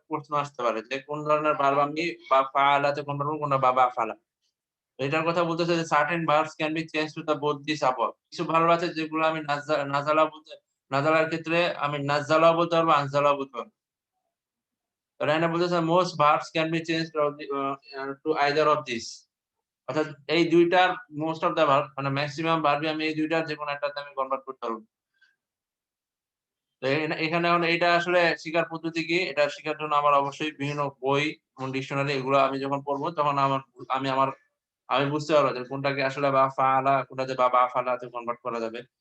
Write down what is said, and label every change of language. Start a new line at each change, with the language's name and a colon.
Bangla: প্রশ্ন আসতে পারে যে কোন ধরনের ভার্ব আমি বা ফাআলাতে কনভার্ট করব, কোনটা বা ফাআলা। এটার কথা বলতেছে যে
English: certain verbs can be changed to the both this above.
Bangla: কিছু ভার্ব আছে যেগুলো আমি নাযালা বলতে, নাযালার ক্ষেত্রে আমি নাযালাও বলতে পারবো, আনজালাও বলতে পারবো। তাহলে এখানে বলতেছে
English: most verbs can be changed to either of these.
Bangla: অর্থাৎ এই দুইটার মোস্ট অফ দ্যা ভার্ব মানে মেক্সিমাম ভার্বই আমি এই দুইটার যেকোনো একটাতে আমি কনভার্ট করতে পারবো। তো এখানে এখন এইটা আসলে শিখার পদ্ধতি কি? এটা শিখার জন্য আমার অবশ্যই বিভিন্ন বই এবং ডিকশনারি এগুলো আমি যখন পড়বো তখন আমার আমি বুঝতে পারবো যে কোনটাকে আসলে বা ফাআলা, কোনটাতে বা ফালাতে কনভার্ট করা যাবে।